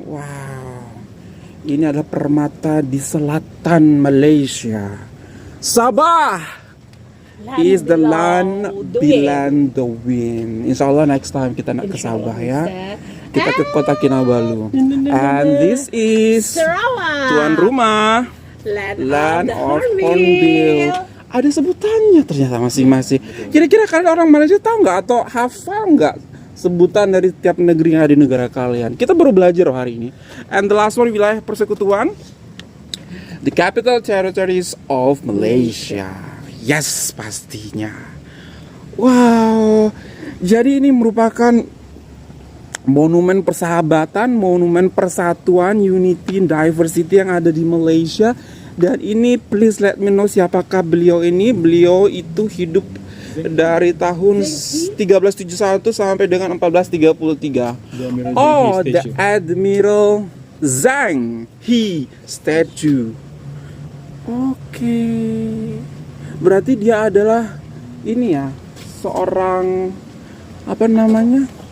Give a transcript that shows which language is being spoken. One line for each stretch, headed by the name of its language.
Indonesian: Wow, ini adalah permata di selatan Malaysia.
English: Sabah is the land beyond the wind.
Indonesian: Insya Allah
English: next time
Indonesian: kita nak ke Sabah ya. Kita ke Kota Kinabalu.
English: And this is Sarawak.
Indonesian: tuan rumah,
English: land of Hornbill.
Indonesian: Ada sebutannya ternyata masing-masing. Kira-kira kalian orang Malaysia tahu nggak atau hafal nggak sebutan dari tiap negeri yang ada di negara kalian? Kita baru belajar hari ini.
English: And the last one,
Indonesian: wilayah persekutuan,
English: the capital territories of Malaysia.
Indonesian: Yes, pastinya. Wow, jadi ini merupakan monumen persahabatan, monumen persatuan, unity, diversity yang ada di Malaysia. Dan ini
English: please let me know
Indonesian: siapakah beliau ini. Beliau itu hidup dari tahun 1371 sampai dengan 1433.
English: Oh, the Admiral Zhang He statue.
Indonesian: Oke. Berarti dia adalah ini ya, seorang apa namanya?